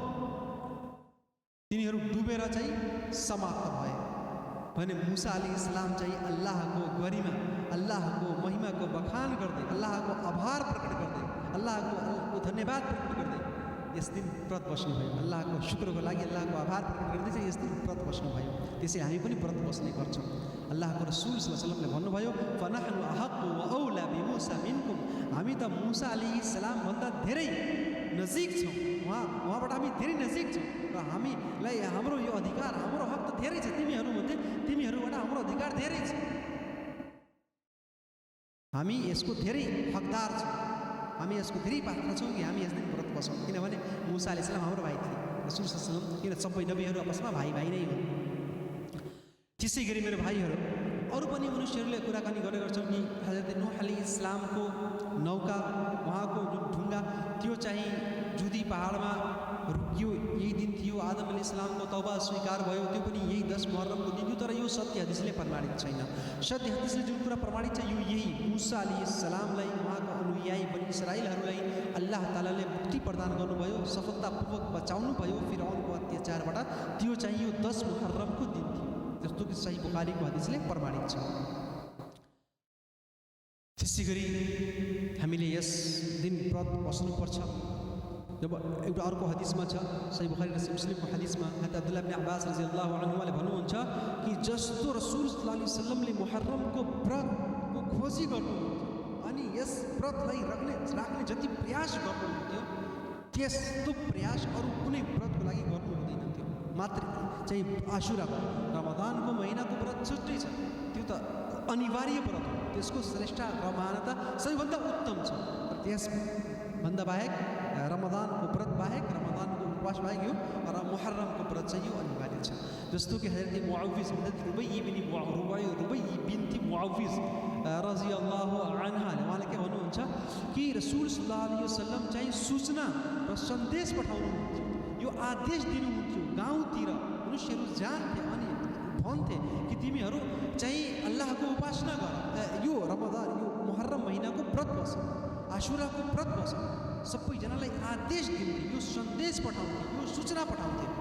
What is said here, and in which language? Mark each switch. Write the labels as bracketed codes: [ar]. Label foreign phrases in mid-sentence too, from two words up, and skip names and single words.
[ne] तिनीहरू डुबेर चाहिँ समाप्त भए भने मूसा अलैहिस्सलाम चाहिँ अल्लाहको गरिमा अल्लाहको महिमाको बखान गर्दै, अल्लाहको आभार प्रकट गर्दै, अल्लाहको धन्यवाद प्रकट गर्दै यस दिन व्रत बस्नुभयो। अल्लाहको शुक्रको लागि अल्लाहको आभार प्रकट गर्दै चाहिँ यस दिन व्रत बस्नुभयो। त्यसै हामी पनि व्रत बस्ने गर्छौँ। अल्लाहको रसूल [ar] صلى الله عليه وسلمले [ne] भन्नुभयो, [ar] فنحن أحق وأولى بموسى منكم, [ne] हामी त मुसा अलैहिस्सलाम भन्दा धेरै नजिक छौँ, उहाँबाट हामी धेरै नजिक छौँ र हामीलाई हाम्रो यो अधिकार, हाम्रो हक त धेरै छ तिमीहरूमध्ये, तिमीहरूबाट हाम्रो अधिकार धेरै छ, हामी यसको धेरै हकदार छौँ, हामी यसको धेरै पात्र छौँ कि हामी यस दिन व्रत बसौँ। किनभने मुसा अलैहिस्सलाम हाम्रो भाइ थिए, रसूल [ar] صلى الله عليه وسلم, [ne] किन सबै नबीहरू आपसमा भाइ भाइ नै हुन्। त्यसै गरी मेरो भाइहरू, अरू पनि मनुष्यहरूले कुराकानी गर्ने गर्छन् कि हजरत नूह अलैहिस्सलामको नौका, उहाँको जुन ढुङ्गा त्यो चाहिँ जुदी पहाडमा रुकियो, यही दिन थियो। आदम अलैहिस्सलामको तौबा स्वीकार भयो, त्यो पनि यही 10 मुहर्रमको दिन थियो। तर यो सत्य हदिसले प्रमाणित छैन। सत्य हदिसले जुन कुरा प्रमाणित छ यो यही मुसा अलैहिस्सलामलाई, उहाँको अनुयायी बनी इस्राएलहरूलाई अल्लाह तालाले मुक्ति प्रदान गर्नुभयो, सफलतापूर्वक बचाउनु भयो फिरौनको अत्याचारबाट। त्यो चाहिँ यो 10 मुहर्रमको दिन थियो, जस्तो कि सही बुखारीको हदिसले प्रमाणित छ। त्यसै गरी हामीले यस दिन व्रत बस्नुपर्छ। जब एउटा अर्को हदिसमा छ, सही बुखारी र मुस्लिमको हदिसमा हजरत अब्दुल्लाह इब्न अब्बास [ar] رضي الله عنهले [ne] भन्नुहुन्छ कि जस्तो रसूल [ar] صلى الله عليه وسلمले [ne] मुहर्रमको व्रतको खोजी गर्नुहुन्थ्यो अनि यस व्रतलाई राख्ने जति प्रयास गर्नुहुन्थ्यो, त्यस्तो प्रयास अरू कुनै व्रतको लागि गर्नु हुँदैन थियो। मात्र चाहिँ आशुराको, रमदानको महिनाको व्रत छुट्टै छ, त्यो त अनिवार्य व्रत हो, त्यसको श्रेष्ठ र महानता सबैभन्दा उत्तम छ। र त्यसभन्दा बाहेक रमदानको व्रत बाहेक, रमदानको उपवास बाहेक यो र मुहर्रमको व्रत चाहिँ यो अनिवार्य छ। जस्तो कि हजरत मुआविज रुबैई बिन्ती मुआविज [ar] رضي الله عنهاले [ne] उहाँले के भन्नुहुन्छ कि रसूल [ar] صلى الله عليه وسلم [ne] चाहिँ सूचना र सन्देश पठाउनुहुन्थ्यो, यो आदेश दिनुहुन्थ्यो। गाउँतिर मनुष्यहरू जान्थे अनि भन्थे कि तिमीहरू चाहिँ अल्लाहको उपासना गर, यो रमदान, यो मुहर्रम महिनाको व्रत बस, आशुराको व्रत बस, सबैजनालाई आदेश दिन्थे, यो सन्देश पठाउँथे, यो सूचना पठाउँथे।